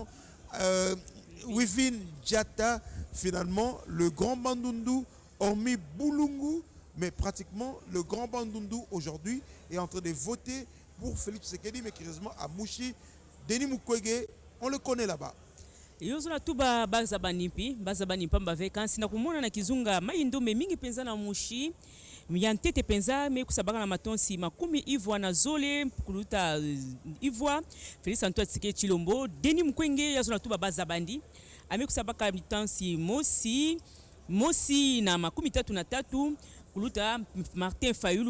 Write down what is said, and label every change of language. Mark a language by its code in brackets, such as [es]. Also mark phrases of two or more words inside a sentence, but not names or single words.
[fr] Wivin Diata, finalement, le Grand Bandundu, hormis Boulungu, mais pratiquement le Grand Bandundu aujourd'hui est en train de voter pour Félix Tshisekedi, mais curieusement à Mouchi, Denis Mukwege, on le connaît là-bas. [ktu] Yozo na tuba bazabani pamba vacancy na kumona na kizunga Maindombe mingi penza na Mushi miyantete penza me kusabaka na matonsi makumi ivwa na zole kuluta ivwa Félix Antoine Tshisekedi Chilombo. Denis Mukwege yazo na tuba bazabandi ame kusabaka mitansi mosi na makumi 33 kuluta Martin Fayulu